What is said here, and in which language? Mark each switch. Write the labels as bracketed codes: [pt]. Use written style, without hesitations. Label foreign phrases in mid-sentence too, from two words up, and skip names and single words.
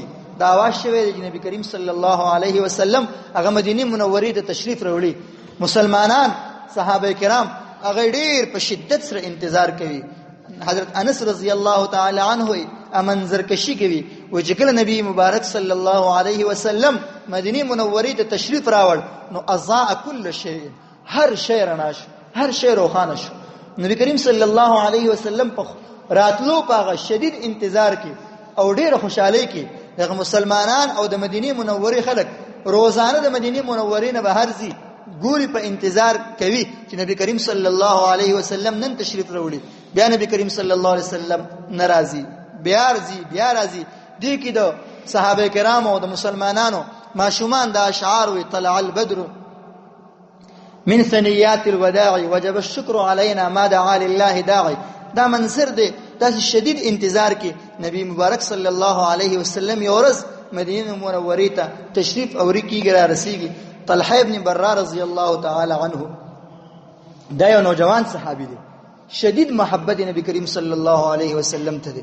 [ps] دا आवाज شوی دی چې نبی کریم [ar] صلی الله علیه وسلم [ps] هغه مدینه منورې ته تشریف راوړي. مسلمانان صحابه کرام هغه ډیر په شدت سره انتظار کوي. حضرت انس [ar] رضی الله تعالی عنه [ps] امنظر کشي کوي و چې کله نبی مبارک [ar] صلی الله علیه وسلم [ps] مدینه منورې ته تشریف راوړ نو [ar] اضاء كل شيء، [ps] هر شی رڼا شو، هر شی روښانه شو. نبی کریم [ar] صلی الله علیه وسلم [ps] په راتلو په شدید انتظار کې او ډېر خوشحالۍ کې دغه مسلمانان او د مدینه منورې خلک روزانه د مدینه منورې نه بهر ځي، ګوري په انتظار کوي چې نبی کریم [ar] صلی الله علیه وسلم [ps] نن تشریف راوړي. بیا نبی کریم [ar] صلی الله علیه وسلم [ps] ناراضي بیا راځي. دې کې د صحابه کرامو او د مسلمانانو ماشومان د اشعار وی [ar] طلع البدر من ثنيات الوداع وجب الشكر علينا ما دعا لله داعي. [ps] دا منظر دی داسې شدید انتظار کې نبی مبارک [ar] صلی الله علیه وسلم [ps] یو ورځ مدینه منورې ته تشریف اوري کېږي را رسیږي. طلحه ابن برا [ar] رضی الله تعالی عنه [ps] دا یو نوجوان صحابي دی، شدید محبت نبی کریم [ar] صلی الله علیه وسلم [ps] ته دی.